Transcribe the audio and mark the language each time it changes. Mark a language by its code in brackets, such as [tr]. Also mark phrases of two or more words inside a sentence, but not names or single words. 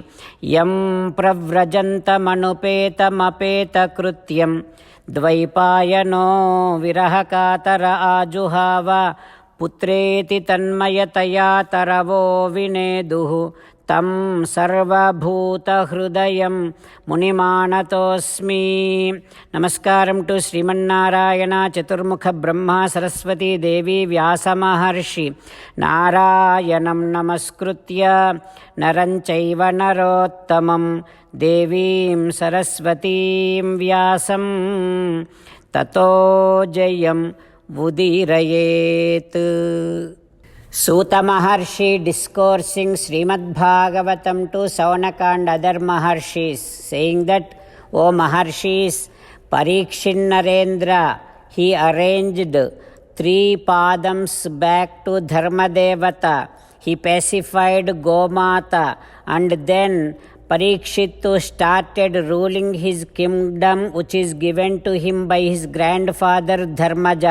[sa] యం ప్రవ్రజంతమనుపేతమపేతకృత్యం ద్వైపాయనో విరహకాతర ఆజుహావ పుత్రేతి తన్మయతయా తరవో వినేదుః తం సర్వభూతహృదయం మునిమానతోస్మి. [te] నమస్కారం టు శ్రీమన్నారాయణ, చతుర్ముఖ బ్రహ్మ, సరస్వతీ దేవి, వ్యాస మహర్షి. [sa] నారాయణం నమస్కృత్య నరం చైవ నరోత్తమం దేవీం సరస్వతీం వ్యాసం తతో జయం ఉదీరయేత్. [en] Suta Maharshi discoursing Srimad Bhagavatam to Saunaka and other Maharshis, saying that, O Maharshis, Parikshin Narendra, he arranged 3 padams back to Dharmadevata. He pacified Gomata, and then Parikshittu started ruling his kingdom, which is given to him by his grandfather Dharmaja.